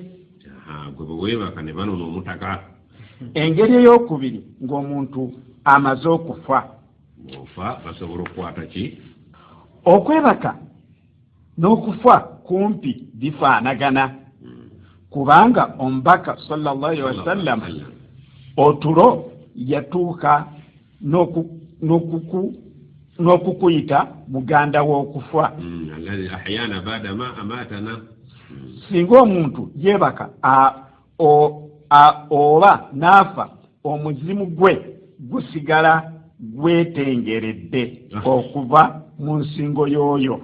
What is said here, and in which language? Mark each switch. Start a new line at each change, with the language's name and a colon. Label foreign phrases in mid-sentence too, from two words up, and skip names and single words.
Ganda: Gwe bwe weebaka ne banona omutaka. Engeri ey'okubiri ng'omuntu amaze okufa. Ofa basobola okukwata ki? Okwebaka n'okufa kumpi bifaanagana. Kubanga omubaka
Arabic: صلى الله عليه وسلم
Ganda: otulo yatuuka n'okukuyita muganda w'okufa.
Arabic: أحيانا بعد ما أماتنا.
Ganda: Singa omuntu yeebaka oba n'afa omuzimu gwe gusigala gwetengeredde okuva mu nsingo y'oyo.